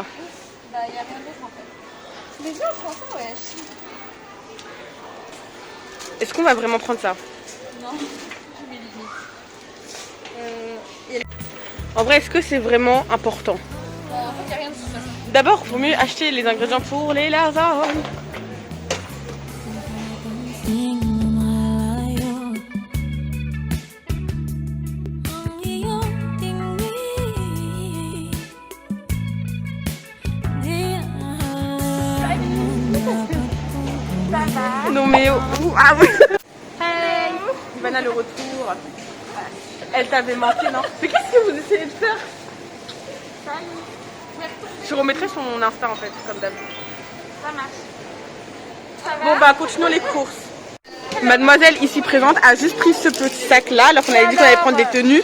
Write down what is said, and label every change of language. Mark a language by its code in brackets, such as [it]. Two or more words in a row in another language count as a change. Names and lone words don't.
[fr] Bah y a rien d'autre en fait. Mais viens on prend ça wesh. Est-ce qu'on va vraiment prendre ça? Non, j'ai mes limites. En vrai est-ce que c'est vraiment important? En fait y a rien de toute façon. D'abord il vaut mieux acheter les ingrédients pour les lasagnes. [tl] Sing malayo ang iyong tingin, di [fr] Ah oui. Hey Ivana, le retour. Elle t'avait manqué, non? Mais qu'est-ce que vous essayez de faire? Je remettrai son Insta en fait, comme d'hab. Ça marche. Bon bah continuons les courses. Mademoiselle ici présente a juste pris ce petit sac là, alors qu'on avait dit qu'on allait prendre des tenues.